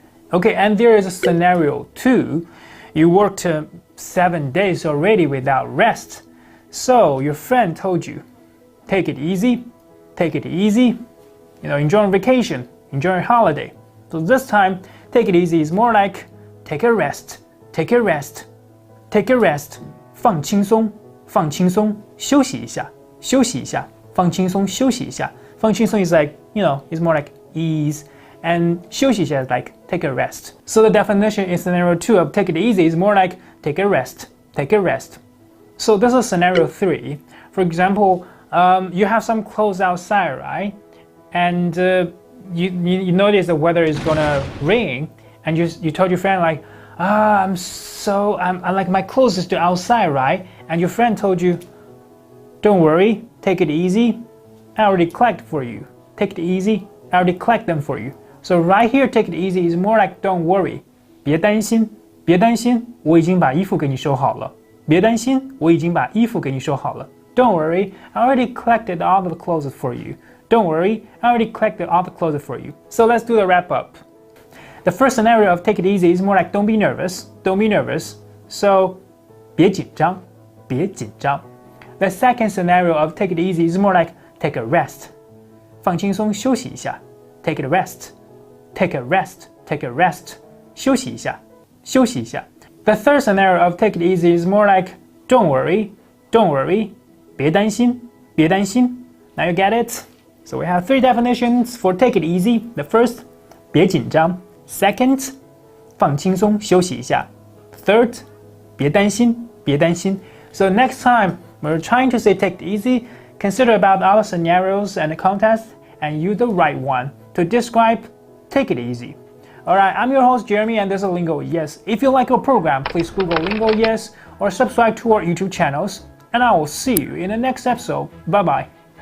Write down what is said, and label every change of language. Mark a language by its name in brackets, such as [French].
[English] Okay, and there is a scenario 2. You worked 7 days already without rest. So your friend told you, take it easy, take it easy. You know, enjoy your vacation, enjoy your holiday. So this time, take it easy is more like take a rest, take a rest, take a rest. [Chinese] 放轻松，放轻松，休息一下，休息一下，放轻松，休息一下。 [English] 放轻松 is like, you know, it's more like ease. And 休息一下 is like take a rest. So the definition in scenario 2 of take it easy is more like take a rest, take a rest. So this is scenario 3. For example, you have some clothes outside, right? And you notice the weather is gonna rain, and you told your friend like, I'm like my clothes is still outside, right? And your friend told you, don't worry, take it easy. I already collect for you. Take it easy. I already collect them for you. So right here, take it easy is more like don't worry. [Chinese] 别担心，别担心，我已经把衣服给你收好了。别担心，我已经把衣服给你收好了。 [English] Don't worry, I already collected all the clothes for you. Don't worry, I already collected all the clothes for you. So let's do the wrap up. The first scenario of take it easy is more like don't be nervous, don't be nervous. [Chinese] So 别紧张，别紧张。 [English] The second scenario of take it easy is more like take a rest. [Chinese] 放轻松，休息一下。 [English] Take a rest, take a rest, take a rest. [Chinese] 休息一下，休息一下。 [English] The third scenario of take it easy is more like don't worry, don't worry. [Chinese] 别担心，别担心。 Now you get it? [English] So we have 3 definitions for take it easy. The first, 别紧张。 [Chinese] Second, 放轻松，休息一下。 Third, 别担心，别担心。 [English] So next time when you're trying to say take it easy, consider about other scenarios and the context and use the right one to describe take it easy. Alright, I'm your host Jeremy and this is Lingo Yes. If you like our program, please Google Lingo Yes or subscribe to our YouTube channels. And I will see you in the next episode. Bye bye.